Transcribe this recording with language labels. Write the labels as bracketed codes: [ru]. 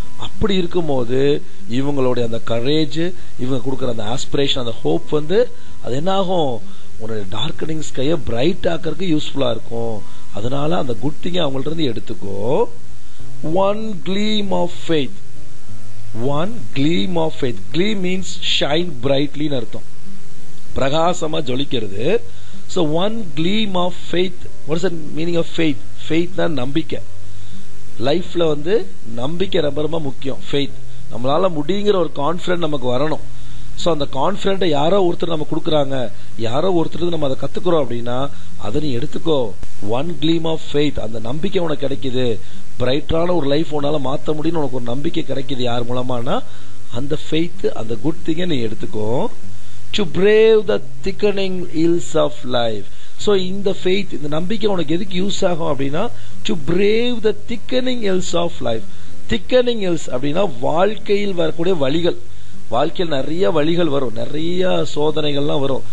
[ta] அப்படி இருக்கும்போது இவங்களுடைய அந்த கரேஜ், இவங்க கொடுக்குற அந்த ஆஸ்பிரேஷன், அந்த ஹோப் வந்து அது என்ன ஆகும், உன்னுடைய டார்க்கனிங் ஸ்கையை பிரைட் ஆக்கிறதுக்கு யூஸ்ஃபுல்லா இருக்கும். அதனால அந்த குட் திங்கை அவங்கள்ட்ட இருந்து எடுத்துக்கோ. [en] One gleam of faith. One gleam of faith. [ta] Kleem means shine பிரைட்லின்னு அர்த்தம், பிரகாசமா ஜொலிக்கிறது. [en] So one gleam of faith. What is the meaning of faith? Faith na நம்பிக்கை. [ta] லைஃப்ல வந்து நம்பிக்கை ரொம்ப ரொம்ப முக்கியம். ஃபெய்த், நம்மளால முடியுங்கிற ஒரு கான்ஃபிடன்ட் நமக்கு வரணும். சோ அந்த கான்ஃபிடன்ட் யாரோ ஒருத்தர் நம்ம கொடுக்குறாங்க, யாரோ ஒருத்தர் நம்ம அதை கத்துக்கிறோம் அப்படின்னா அதை நீ எடுத்துக்கோ. [en] One gleam of faith. [ta] அந்த நம்பிக்கை உனக்கு கிடைக்குது, பிரைட்டான ஒரு லைஃப் உன்னால மாத்த முடியும்னு உனக்கு ஒரு நம்பிக்கை கிடைக்குது. யார் மூலமானா அந்த ஃபெய்த், அந்த குட் திங்கை நீ எடுத்துக்கோ. [en] To brave the thickening hills of life. So இந்த faith, [ta] இந்த நம்பிக்கை உனக்கு எதுக்கு யூஸ் ஆகும் அப்படின்னா [en] to brave the thickening hills of life. [ta] thickening hills அப்படின்னா வாழ்க்கையில் வரக்கூடிய வழிகள். வாழ்க்கையில் நிறைய வழிகள் வரும், நிறைய சோதனைகள்லாம் வரும்.